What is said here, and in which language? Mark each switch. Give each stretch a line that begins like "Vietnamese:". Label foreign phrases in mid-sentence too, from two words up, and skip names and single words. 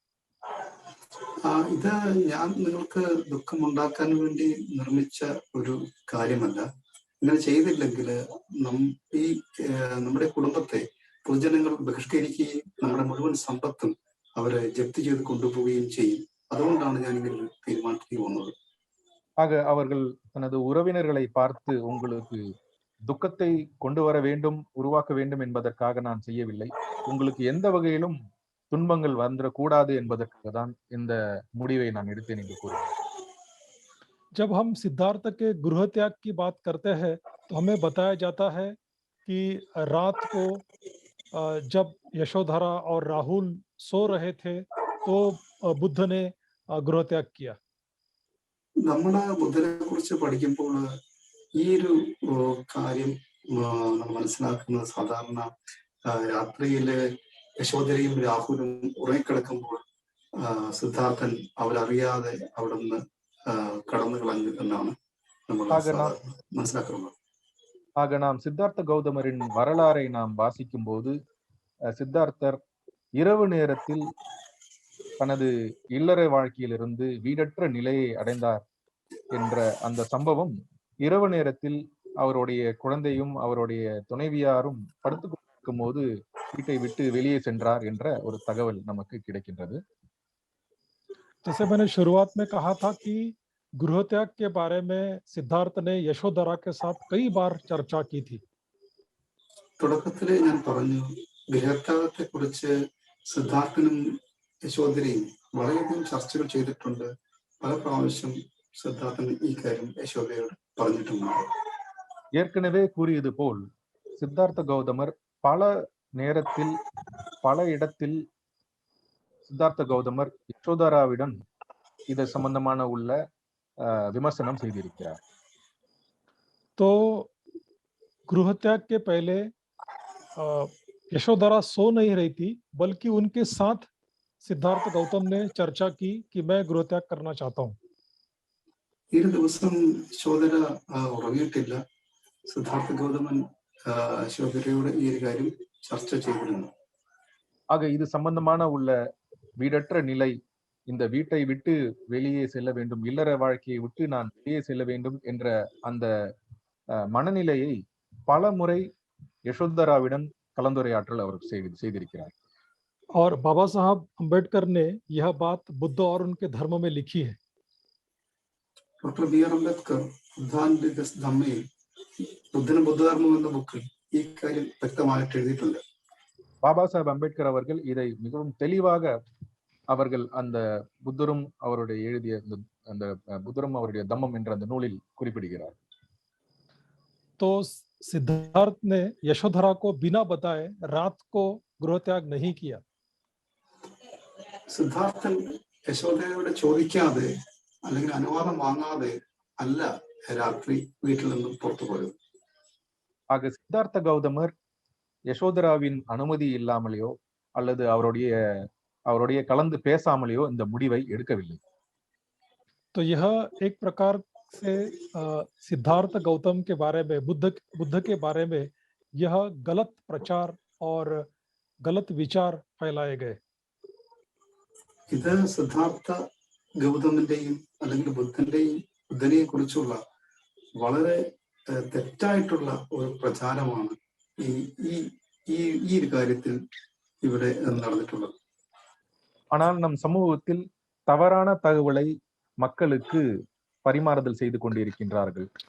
Malayalam: ഇത് ഞാൻ നിങ്ങൾക്ക് ദുഃഖമുണ്ടാക്കാൻ വേണ്ടി നിർമ്മിച്ച ഒരു കാര്യമല്ല. ഇങ്ങനെ ചെയ്തില്ലെങ്കിൽ ഈ നമ്മുടെ കുടുംബത്തെ പൊതുജനങ്ങൾ ബഹിഷ്കരിക്കുകയും നമ്മുടെ മുഴുവൻ സമ്പത്തും അവരെ ജപ്തി ചെയ്ത് കൊണ്ടുപോവുകയും ചെയ്യും. അതുകൊണ്ടാണ് ഞാൻ ഇങ്ങനെ ഒരു തീരുമാനത്തിലേക്ക് വന്നത്.
Tamil: ஆக அவர்கள் தனது உறவினர்களை பார்த்து உங்களுக்கு துக்கத்தை கொண்டு வர வேண்டும், உருவாக்க வேண்டும் என்பதற்காக நான் செய்யவில்லை, உங்களுக்கு எந்த வகையிலும் துன்பங்கள் வந்துடக்கூடாது என்பதற்காக தான் இந்த முடிவை நான் எடுத்தேன் என்று கூறினார்.
Hindi: जब हम सिद्धार्थ के गृह त्याग की बात करते हैं तो हमें बताया जाता है कि रात को जब यशोधरा और राहुल सो रहे थे तो बुद्ध ने गृह त्याग किया.
Malayalam: നമ്മുടെ ബുദ്ധനെ കുറിച്ച് പഠിക്കുമ്പോൾ ഈ ഒരു കാര്യം നമ്മൾ മനസ്സിലാക്കുന്നത് സാധാരണ രാത്രിയില് യശോധരയും രാഹുലും ഉറങ്ങിക്കിടക്കുമ്പോൾ സിദ്ധാർത്ഥൻ അവരറിയാതെ അവിടെ നിന്ന് கடந்து കളഞ്ഞു എന്നാണ് നമ്മൾ മനസ്സിലാക്കുന്നത്.
Tamil: ஆக நாம் சித்தார்த்த கௌதமரின் வரலாறை நாம் வாசிக்கும் போது சித்தார்த்தர் இரவு நேரத்தில் தனது இல்லற வாழ்க்கையிலிருந்து வீடற்ற நிலையை அடைந்தார் என்ற அந்த சம்பவம், இரவு நேரத்தில் அவருடைய குழந்தையும் அவருடைய துணைவியாரும் படுத்துக் கொண்டிருக்கும் போது வீட்டை விட்டு வெளியே சென்றார் என்ற ஒரு தகவல் நமக்கு கிடைக்கின்றது.
Hindi: जैसे मैंने शुरुआत में कहा था कि गृह त्याग के बारे में सिद्धार्थ ने यशोधरा के साथ कई बार चर्चा की थी.
Malayalam: തുടക്കത്തില് ഞാൻ പറഞ്ഞു, ഗൃഹത്യാഗത്തെ കുറിച്ച് സിദ്ധാർത്ഥനും യശോധരയും വളരെയധികം ചർച്ചകൾ ചെയ്തിട്ടുണ്ട്. പല പ്രാവശ്യം സിദ്ധാർത്ഥൻ ഈ കാര്യം யசோதையோடு പറഞ്ഞിട്ടുണ്ട്.
Tamil: ஏற்கனவே கூறியது போல் சித்தார்த்த கௌதமர் பல நேரத்தில் பல இடத்தில் சித்தார்த்த கௌதமர் யசோதராவிடம் இது சம்பந்தமான உள்ள விமர்சனம் செய்திருக்கிறார்.
Hindi: तो गृह त्याग के पहले यशोधरा सो नहीं रही थी, बल्कि उनके साथ सिद्धार्थ गौतम ने चर्चा की कि मैं गृह त्याग करना चाहता हूँ.
Malayalam: ഈ ദിവസം യശോധര ഉറങ്ങിയിട്ടില്ല. സിദ്ധാർത്ഥ ഗൗതമൻ யசோதரையோடு ഈ ഒരു കാര്യം ചർച്ച ചെയ്തിരുന്നു.
Tamil: ஆக இது சம்பந்தமான உள்ள வீடற்ற நிலை, இந்த வீட்டை விட்டு வெளியே செல்ல வேண்டும், இல்லற வாழ்க்கையை விட்டு நான் வெளியே செல்ல வேண்டும் என்ற அந்த மனநிலையை பல முறை யசோதராவிடம் கலந்துரையாற்றல் அவர் செய்திருக்கிறார்.
Hindi: और बाबा साहब अम्बेडकर ने यह बात बुद्ध और उनके धर्म में लिखी है.
Malayalam: ഡോക്ടർ ബി ആർ അംബേദ്കർ ധമ്മയിൽ ബുദ്ധനും ബുദ്ധധർമ്മം എന്ന ബുക്കിൽ ഈ കാര്യം വ്യക്തമായിട്ട് എഴുതിയിട്ടുണ്ട്.
Tamil: பாபா சாஹேப் அம்பேத்கர் அவர்கள் இதை மிகவும் தெளிவாக அவர்கள் அந்த புத்தரும் அவருடைய எழுதிய அந்த புத்தரும் அவருடைய தம்மம் என்ற அந்த நூலில் குறிப்பிடுகிறார்.
Hindi: तो सिद्धार्थ ने यशोधरा को बिना बताए रात को गृह त्याग नहीं किया.
Malayalam: സിദ്ധാർത്ഥൻ യശോധരയോട് ചോദിക്കാതെ അല്ലെങ്കിൽ അനുവാദം വാങ്ങാതെ അല്ല രാത്രി വീട്ടിൽ നിന്നും പുറത്തു പോയത്.
Tamil: ஆக சித்தார்த்த கௌதமர் யசோதராவின் அனுமதி இல்லாமலேயோ அல்லது அவருடைய கலந்து பேசாமலேயோ இந்த முடிவை எடுக்கவில்லை.
Hindi: तो यह एक प्रकार से सिद्धार्थ गौतम के बारे में बुद्ध के बारे में यह गलत प्रचार और गलत विचार फैलाए गए.
Malayalam: ഇത് സിദ്ധാർത്ഥ ഗൗതമിന്റെയും അല്ലെങ്കിൽ ബുദ്ധനെ കുറിച്ചുള്ള വളരെ തെറ്റായിട്ടുള്ള ഒരു പ്രചാരമാണ് ഈ ഒരു കാര്യത്തിൽ ഇവിടെ நடந்துட்டுள்ளது.
Tamil: ஆனால் நம் சமூகத்தில் தவறான தகவலை மக்களுக்கு பரிமாறுதல் செய்து கொண்டிருக்கின்றார்கள்.